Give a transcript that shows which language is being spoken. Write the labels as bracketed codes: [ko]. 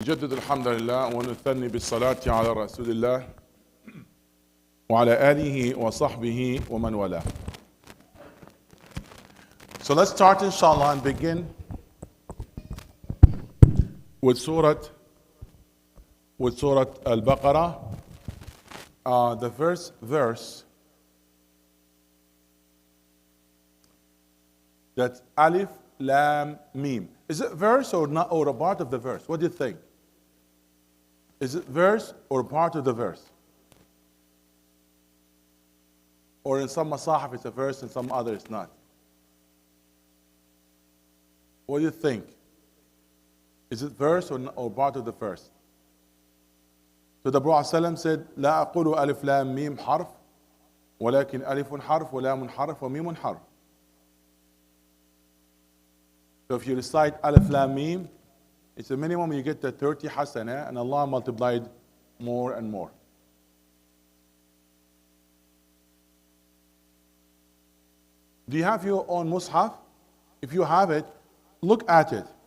[ar] نجدد الحمد لله ونثني بالصلاة على رسول الله وعلى آله وصحبه ومن والاه. [en] So let's start inshallah and begin with Surah Al-Baqarah, the first verse, that's Alif Lam Mim. Is it verse or not, or a part of the verse? What do you think? Is it verse or part of the verse? Or in some masahif it's a verse, in some others it's not. What do you think? Is it verse or part of the verse? So the Prophet ﷺ said, [ar] لا أقول ألف لام ميم حرف ولكن ألف حرف ولام حرف وميم حرف. [en] So if you recite Alif Lam Mim, it's a minimum you get the 30 hasana, and Allah multiplied more and more. Do you have your own mushaf? If you have it, look at it.